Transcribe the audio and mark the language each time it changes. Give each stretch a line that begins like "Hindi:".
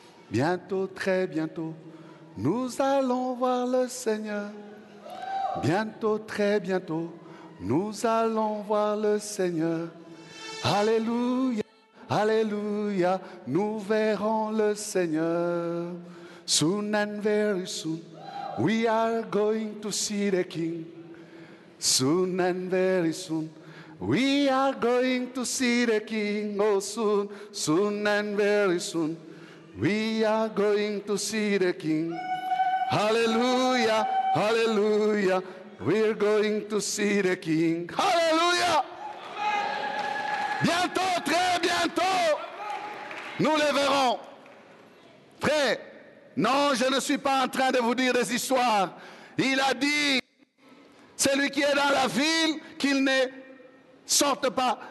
French: Bientôt, très bientôt, nous allons voir le Seigneur. Bientôt, très bientôt, nous allons voir le Seigneur. Alléluia. Alléluia, nous verrons le Seigneur.
English: Soon and very soon, we are going to see the King. Soon and very soon, we are going to see the King. Oh, soon, soon and very soon, we are going to see the King. Hallelujah, hallelujah, we're going to see the King. Hallelujah.
French: Bientôt, très bientôt, nous les verrons. Frère, non, je ne suis pas en train de vous dire des histoires. Il a dit, celui qui est dans la ville, qu'il ne sorte pas.